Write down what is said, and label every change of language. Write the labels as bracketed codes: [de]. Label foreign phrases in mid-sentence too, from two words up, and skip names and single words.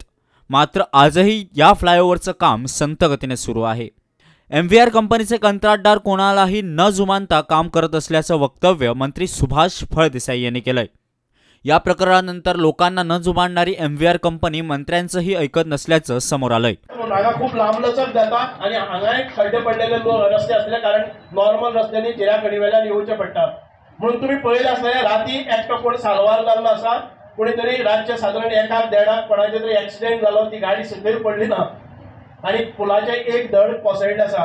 [mr] मात्र आजही या फ्लायओव्हरचं काम संथ गतीने सुरू आहे. MVR कंपनीचे कंत्राटदार कोणालाही न जुमानता काम करत असल्याचं वक्तव्य मंत्री सुभाष फळदेसाई यांनी केलंय. या प्रकरणानंतर लोकांना न जुमानणारी MVR कंपनी मंत्र्यांचंही ऐकत नसल्याचं समोर आलंय. [kok] नागा खूप लांबलचक जाता आणि हांगा एक खड्डे पडलेले रस्ते असल्या कारण नॉर्मल रस्त्यांनी चिऱ्या कडीवेल्यान येवचे पडटा. म्हणून तुम्ही पळयले आसतले राती एकटो कोण सालवार लागलो आसा, कोणीतरी रातचे साधारण 1-1:30 कोणाचे तरी एक्सिडेंट जालो, ती गाडी सकयल पडली ना आणि पुलाचे एक धड कोसळिल्ले आसा.